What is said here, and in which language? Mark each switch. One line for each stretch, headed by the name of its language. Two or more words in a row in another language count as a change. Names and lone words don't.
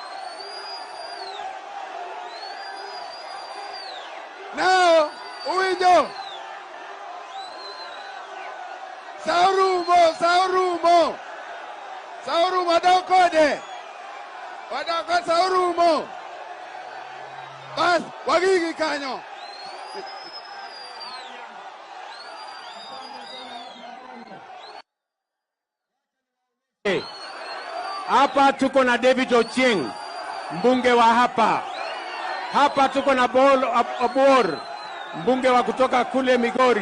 Luo (Kenya and Tanzania): Now, uwinjo. Saurumo. Saurumo dokode. Wadoko saurumo. Bas, wagigi kanyo.
Swahili: Hapa tuko na David Ochieng, mbunge wa hapa. Hapa tuko na Paul Abor, mbunge wa kutoka kule Migori.